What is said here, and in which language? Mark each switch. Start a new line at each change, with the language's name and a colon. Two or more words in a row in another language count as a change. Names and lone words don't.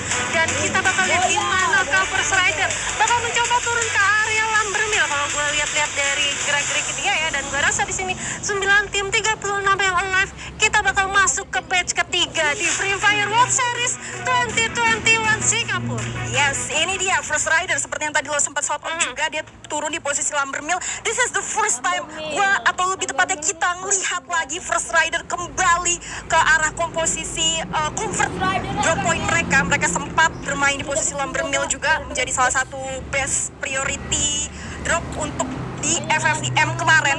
Indonesian: Dan kita bakal lihat gimana First Rider bakal mencoba turun ke area Lambermill kalau gue lihat-lihat dari gerak-gerik dia ya. Dan gue rasa di sini 9 tim 36 yang alive, kita bakal masuk ke batch ketiga di Free Fire World Series 2021 Singapura. Yes, ini dia First Rider seperti yang tadi lo sempat
English: shout out
Indonesian: juga, dia turun di posisi Lambermill.
English: This is the first time
Indonesian: gua, atau lebih tepatnya kita ngelihat lagi First Rider kembali ke arah komposisi
English: comfort drop point
Indonesian: mereka. Mereka sempat bermain di posisi Lambermill juga, menjadi salah satu
English: best priority drop
Indonesian: untuk di FFDM kemarin.